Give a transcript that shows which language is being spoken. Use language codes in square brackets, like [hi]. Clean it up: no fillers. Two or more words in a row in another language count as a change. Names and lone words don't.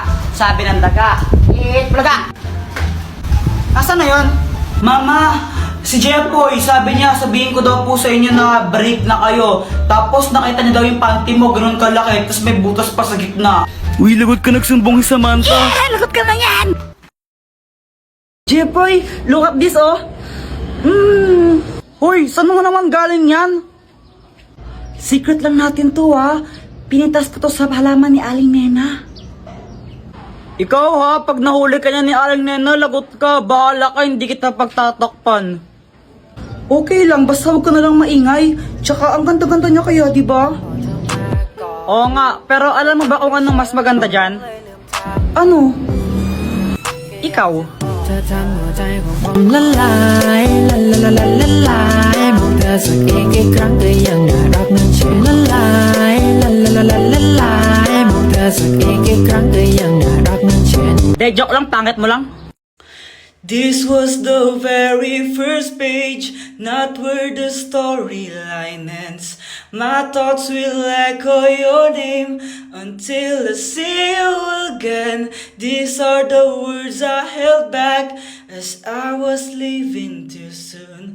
[tl] Sabi ng daga, plaga. Nasaan na yun? Mama, si Jepoy, sabi niya, sabihin ko daw po sa inyo na break na kayo. Tapos nakita niya daw yung panty mo, ganon kalaki. Tapos may butas pa sa gitna. Uy, lagot ka nagsumbong si Samantha. Lagot ka na yan! Jepoy, [en] look at this, oh. [tl] Hoy, saan mo naman galing yan? Secret lang natin to, ha. Pinitas ko to sa halaman ni Aling Nena. Ikaw, ha, pag nahuli ka niya ni Aling Nena, lagot ka. Bahala ka, hindi kita pagtatakpan. Okay lang, basta huwag ka na lang maingay. Tsaka ang ganda-ganda niya kaya, di ba? Oo nga, pero alam mo ba kung anong mas maganda dyan? Ano? Ikaw. [th] เธอทำหัวใจของผมละลายละละละละละลายมองเธอสักอีกกี่ครั้งก็ยังน่ารักนั้นเชื่อละลายละละละละละลายมองเธอสักอีกกี่ครั้งก็ยังน่ารักนั้นเชื่อ [tl] De, joke lang, pangit mo lang. [en] This was the very first page, not where the storyline ends. My thoughts will echo your name until I see you again. These are the words I held back as I was leaving too soon.